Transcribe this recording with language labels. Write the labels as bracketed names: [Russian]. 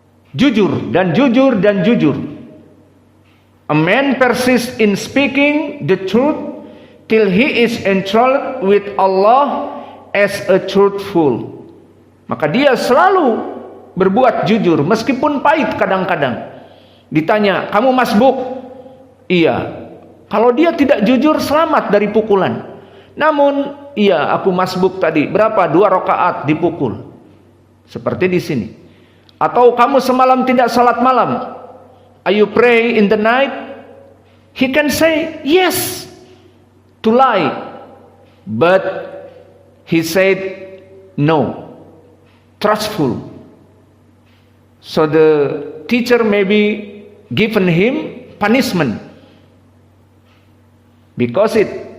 [Indonesian] Jujur dan jujur dan jujur. [English] A man persists in speaking the truth till he is enthralled with Allah as a truthful. [Indonesian] Maka dia selalu berbuat jujur meskipun pahit kadang-kadang. Ditanya, kamu masbuk? Iya. Kalau dia tidak jujur selamat dari pukulan. Namun, iya aku masbuk tadi. Berapa? 2 rakaat dipukul. Seperti di sini. Atau kamu semalam tidak salat malam? [English] Are you pray in the night? He can say yes to lie. But he said no. Trustful. So the teacher maybe given him punishment because it.